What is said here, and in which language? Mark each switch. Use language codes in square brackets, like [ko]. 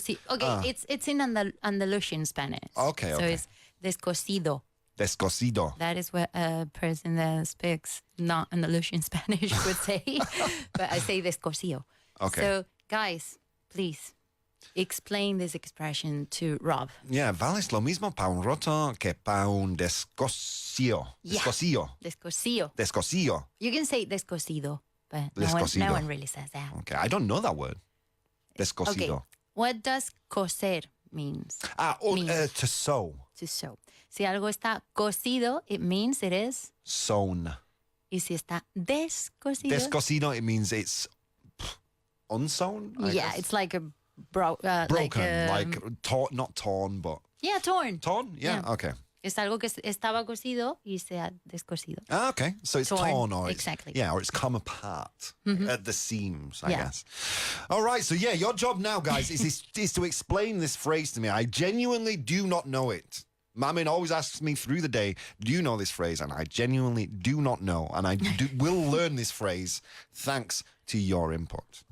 [en] Okay, it's in Andalusian Spanish. Okay, So okay. it's descosido. [es] Descosido. [en] That is what a person that speaks not Andalusian Spanish would say. But I say descosido. Okay. So, guys, please explain this expression to Rob. [es] Yeah, vales lo mismo pa un roto que pa un descocio. [en] Yeah. [es] Descocio. Descosío. Descocio. [en] You can say descosido, but [es] Descosido. [en] no one really says that. Okay, I don't know that word. Okay. [es] Descosido. [en] What does coser means? Means. To sew. To sew. [es] Si algo está cosido, [en] it means it is. Sewn. [es] Y si está descosido. [en] Descosido, it means it's unsewn. I Yeah, guess. it's like a broken. Like torn, not torn, but Yeah, torn. torn. Yeah. Yeah. Okay. [es] Es algo que estaba cosido y se ha descosido. [en] Ah, okay. So it's Torn, torn, or it's, exactly. yeah, or it's come apart at the seams, I Yeah. guess. All right. So yeah, your job now, guys, is to explain this phrase to me. I genuinely do not know it. Mamin always asks me through the day, "Do you know this phrase?" And I genuinely do not know, and I will learn this phrase thanks to your input.